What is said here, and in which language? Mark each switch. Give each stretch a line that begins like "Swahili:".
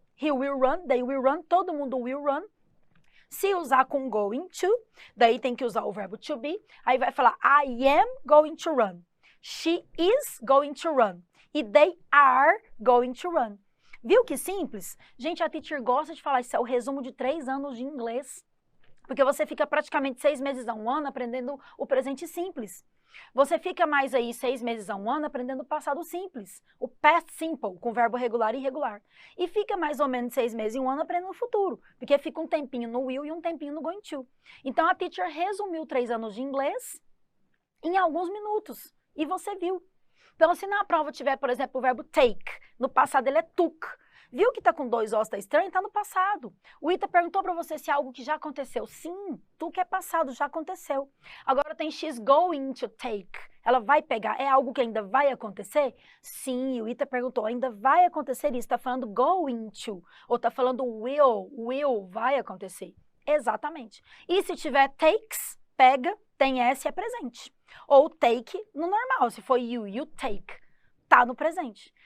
English: He will run, they will run,
Portuguese: todo mundo
English: will run.
Portuguese: Se usar com going to, daí tem que usar o verbo to be. Aí vai falar
English: I am going to run. She is going to run. E they are going to run.
Portuguese: Viu que simples? Gente, a teacher gosta de falar, isso é o resumo de 3 anos de inglês. Porque você fica praticamente 6 meses a 1 ano aprendendo o presente simples. Você fica mais aí 6 meses a 1 ano aprendendo o passado simples, o past simple, com verbo regular e irregular. E fica mais ou menos 6 meses e 1 ano aprendendo o futuro, porque fica um tempinho no will e um tempinho no going to. Então a teacher resumiu 3 anos de inglês em alguns minutos, e você viu. Então se na prova tiver, por exemplo, o verbo take, no passado ele é took. Viu que tá com 2 Os, tá estranho? Tá no passado. O Ita perguntou para você se é algo que já aconteceu. Sim, took é passado, já aconteceu.
English: Agora tem she's going to take.
Portuguese: Ela vai pegar. É algo que ainda vai acontecer? Sim, o Ita perguntou, ainda vai acontecer isso? Tá falando going to. Ou tá falando will vai acontecer. Exatamente. E se tiver takes, pega, tem S, é presente. Ou take no normal. Se for you take. Tá no presente.